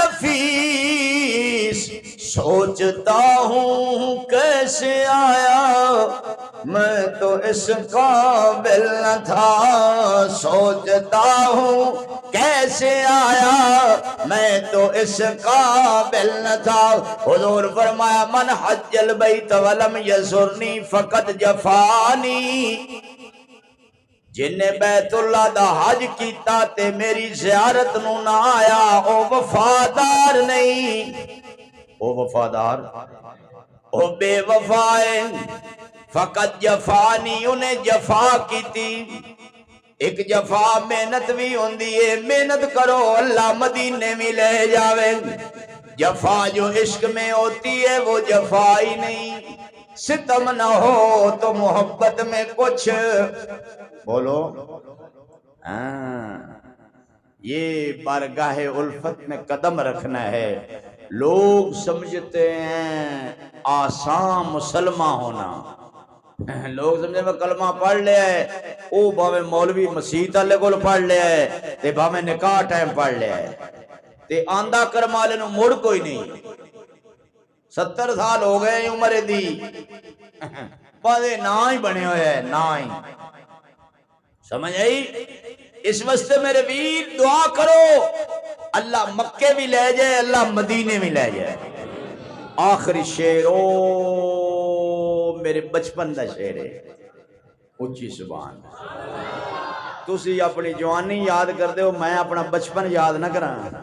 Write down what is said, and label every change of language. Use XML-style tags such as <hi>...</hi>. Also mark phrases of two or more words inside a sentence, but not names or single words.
<ur>نفیس سوچتا ہوں کیسے آیا میں تو اس قابل نہ تھا سوچتا ہوں کیسے آیا میں تو اس قابل نہ تھا حضور</ur> <pa>فرمایا</pa> <ar>من حج البیت ولم یزرنی فقط جفانی</ar> <pa>جن نے بیت اللہ دا حج کیتا تے میری زیارت نو نہ آیا او وفادار نہیں او وفادار او بے وفائے</pa> <ar>فقط جفانی</ar> <pa>انہیں جفا کی تھی ایک جفا محنت بھی ہوندی ہے محنت کرو اللہ مدینے میں لے جاوے</pa> <ur>جفا جو عشق میں ہوتی ہے وہ جفا ہی نہیں ستم نہ ہو تو محبت میں کچھ بولو یہ بارگاہ الفت میں قدم رکھنا ہے لوگ سمجھتے ہیں آسان مسلمان ہونا لوگ سمجھے میں کلمہ پڑھ لیا ہے او باوے مولوی مسیح</ur> <pa>والے کول پڑھ لیا ہے تے باوے نکاح ٹائم پڑھ لیا ہے تے آندہ کرم والے نو مڑ کوئی نہیں 70 سال ہو گئے عمر دی بادے نہ ہی بنے ہوئے ہیں نہ ہی سمجھ آئی اس واسطے میرے ویر دعا کرو اللہ مکے بھی لے جائے اللہ مدینے بھی لے جائے آخری شعر او میرے بچپن دا شعر ہے اچھی سبحان تسی اپنی جوانی یاد کر دے ہو میں اپنا بچپن یاد نہ کراں</pa>